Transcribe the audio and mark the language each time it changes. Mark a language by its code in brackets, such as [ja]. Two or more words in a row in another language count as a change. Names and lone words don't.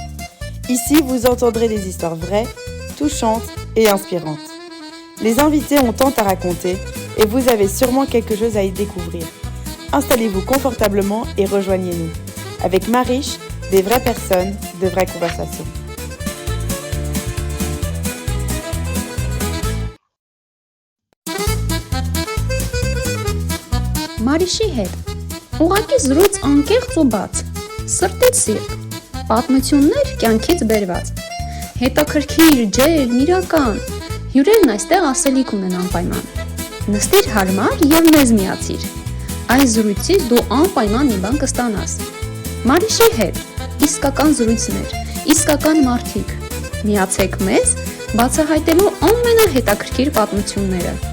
[fr] Ici, vous entendrez des histoires vraies, touchantes et inspirantes. Les invités ont tant à raconter et vous avez sûrement quelque chose à y découvrir. Installez-vous confortablement et rejoignez-nous. Avec Marish, des vraies personnes, de vraies conversations. [hy] Մարիշի հետ ուղղակի զրույց անկեղծ ու բաց, սրտից սիրտ, պատմություններ կյանքից բերված, հետաքրքիր, ջերմ, իրական, հյուրերն այստեղ ասելիք ունեն անպայման, նստիր հարմար և մեզ միացիր, այս զրույցից դու անպայման մի բան կստանաս, Մարիշի հետ, իսկական զրույցներ, իսկական մարդիկ, միացեք մեզ բացահայտելու ամենահետաքրքիր պատմությունները.